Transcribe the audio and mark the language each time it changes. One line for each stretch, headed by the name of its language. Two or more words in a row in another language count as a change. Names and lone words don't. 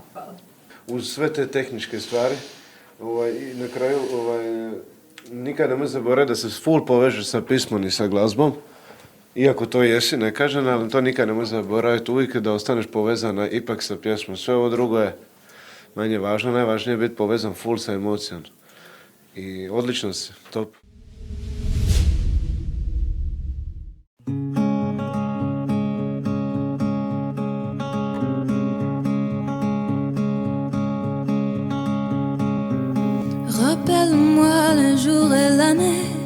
Croatian: Uz sve te tehničke stvari, i na kraju nikad nemoj zaboraviti da se full povežeš sa pismom i sa glazbom. Iako to jesi, ne kažem, ali to nikad nemoj zaboraviti uvijek da ostaneš povezana ipak sa pjesmom. Sve ovo drugo je manje važno, najvažnije je biti povezan full sa emocijom. I odlično si, top.
French: Rappelle-moi le jour et l'année.